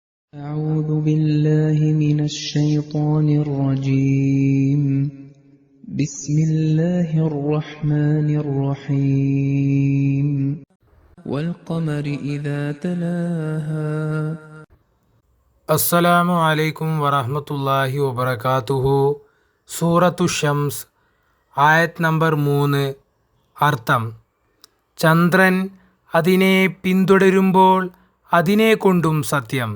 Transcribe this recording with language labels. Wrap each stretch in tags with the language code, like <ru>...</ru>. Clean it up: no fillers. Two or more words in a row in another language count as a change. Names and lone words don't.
<ar>أعوذ بالله من الشيطان الرجيم بسم الله الرحمن الرحيم والقمر إذا تلاها السلام عليكم ورحمة الله وبركاته.</ar> <ml>സൂറത്തു ഷംസ്, ആയത് നമ്പർ 3. അർത്ഥം: ചന്ദ്രൻ അതിനെ പിന്തുടരുമ്പോൾ അതിനെക്കൊണ്ടും സത്യം.</ml>